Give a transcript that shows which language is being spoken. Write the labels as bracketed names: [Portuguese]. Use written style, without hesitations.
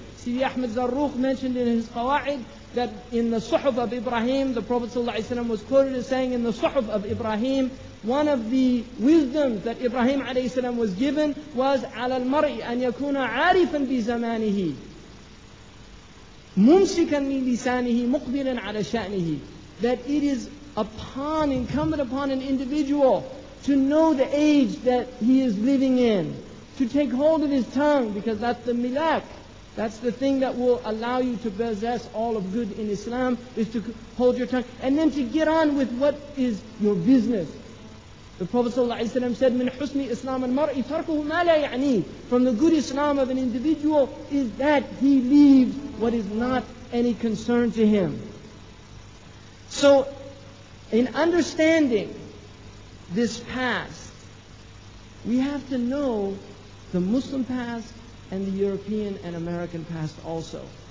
[English] Sidi Ahmed Zarruq mentioned in his Qawa'id that in the Suhuf of Ibrahim, the Prophet ﷺ was quoted as saying in the Suhuf of Ibrahim, one of the wisdoms that Ibrahim ﷺ was given was [Arabic] عَلَى الْمَرْءِ أَنْ يَكُونَ عَارِفًا بِزَمَانِهِ مُمْسِكًا مِنْ لِسَانِهِ مُقْبِلًا عَلَى شَأْنِهِ, [English] that it is incumbent upon an individual to know the age that he is living in, to take hold of his tongue, because that's the milak. That's the thing that will allow you to possess all of good in Islam, is to hold your tongue. And then to get on with what is your business. The Prophet ﷺ said, [Arabic] مِنْ حُسْنِ إِسْلَامِ الْمَرْءِ تَرْكُهُ مَا لَا يَعْنِيهِ. [English] From the good Islam of an individual is that he leaves what is not any concern to him. So, in understanding this past, we have to know the Muslim past and the European and American past also.